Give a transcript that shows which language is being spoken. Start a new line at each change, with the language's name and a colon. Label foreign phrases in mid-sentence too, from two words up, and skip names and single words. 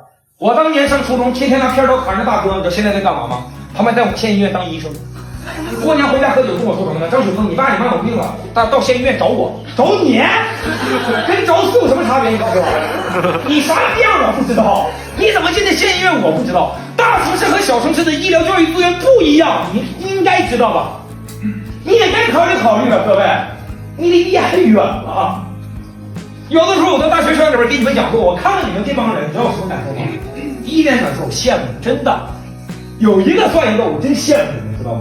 Chinese: 我當年上初中，天天拿片刀砍着大哥，你知道現在在幹嘛嗎？他們在我們縣醫院當醫生。過年回家喝酒跟我說什麼呢？張雪峰，你爸你媽有病了，到縣醫院找我，找你，跟找死有什麼差別？你告訴我，你啥樣我不知道，你怎麼進的縣醫院我不知道。大城市和小城市的醫療教育資源不一樣，你應該知道吧？你也該考慮考慮了，各位，你離也很遠了。有的時候我在大學生裡邊給你們講過，我看了你們這幫人，你知道我什麼感受嗎？第一點感受，羨慕，真的，有一個算一個，我真羨慕你們，知道嗎？